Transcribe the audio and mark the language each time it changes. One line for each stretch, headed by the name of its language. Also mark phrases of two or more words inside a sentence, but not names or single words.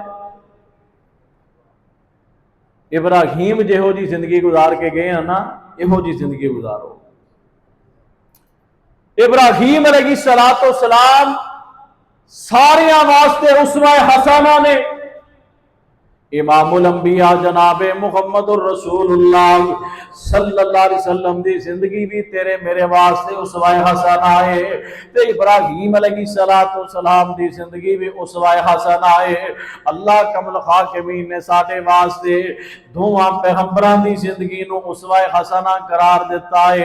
Punjabi: ابراہیم جیہو جی زندگی گزار کے گئے ہیں نا، ایہو جی زندگی گزارو. इब्राहीम
Arabic: عليه الصلاة والسلام
Punjabi: ساریاں واسطے
Arabic: أسوة حسنة
Punjabi: ने।
Arabic: إمام الأنبياء
Punjabi: जनाबे
Arabic: محمد رسول الله صلى الله عليه وسلم
Punjabi: دی زندگی بھی تیرے میرے واسطے اسوہ हसना ہے، تے ابراہیم
Arabic: عليه الصلاة والسلام
Punjabi: دی زندگی بھی
Arabic: أسوة حسنة
Punjabi: है।
Arabic: الله أحكم الحاكمين
Punjabi: نے ساڈے واسطے دوواں پیغمبراں دی زندگی نوں
Arabic: أسوة حسنة
Punjabi: قرار دتا ہے.